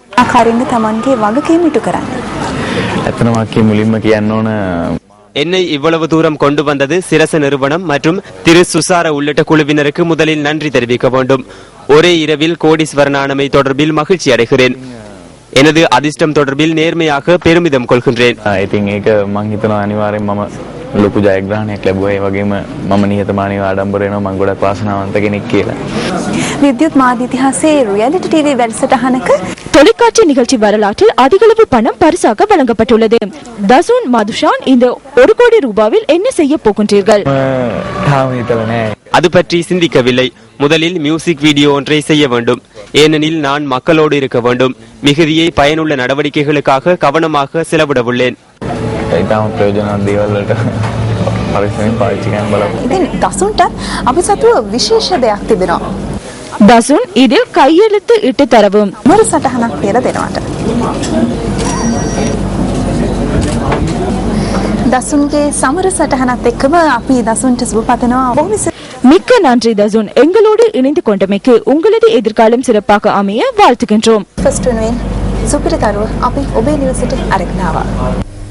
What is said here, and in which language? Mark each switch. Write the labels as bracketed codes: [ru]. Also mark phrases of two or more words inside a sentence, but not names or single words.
[ta] என்னை இவ்வளவு தூரம் கொண்டு வந்தது சிரச நிறுவனம் மற்றும் திரு சுசார உள்ளிட்ட குழுவினருக்கு முதலில் நன்றி தெரிவிக்க வேண்டும். ஒரே இரவில் கோடீஸ்வரனானமை தொடர்பில் மகிழ்ச்சி அடைகிறேன். எனது அதிர்ஷ்டம் தொடர்பில் நேர்மையாக பெருமிதம் கொள்கின்றேன். [si] ලොකු ජයග්‍රහණයක් ලැබුවා. ඒ වගේම මම නිහතමානීව ආඩම්බර වෙනවා. මම ගොඩක් වාසනාවන්ත කෙනෙක් කියලා. විද්‍යුත් මාධ්‍ය ඉතිහාසයේ [en] reality TV [si] වැඩසටහනක [ta] தொலைக்காட்சி நிகழ்ச்சி வரலாற்றில் அதிகளவு பணம் பரிசாக வழங்கப்பட்டுள்ளது. தசுன் மதுஷான், இந்த 1 கோடி ரூபாவில் என்ன செய்ய போகின்றீர்கள்? அது பற்றி சிந்திக்கவில்லை. முதலில் [en] music video [ta] ஒன்றை செய்ய வேண்டும். ஏனெனில் நான் மக்களோடு இருக்க வேண்டும். மிகுதியை பயனுள்ள நடவடிக்கைகளுக்காக கவனமாக செலவிட உள்ளேன். දසුන් இதில் கையெழுத்து இட்டு தரவும். [si] සටහනක් කියලා දෙනවට. දසුන්ගේ සමර සටහනත් එක්කම අපි දසුන්ට සුබ පතනවා. බොහොම [ta] மிக்க நன்றி தசுன். எங்களோடு இணைந்து கொண்டமைக்கு உங்களது எதிர்காலம் சிறப்பாக அமைய வாழ்த்துகின்றோம். [si] ஃபர்ஸ்ட் වෙනුවෙන් සුපිරි දරුව අපි ඔබේ නිවසට අරගෙන ආවා.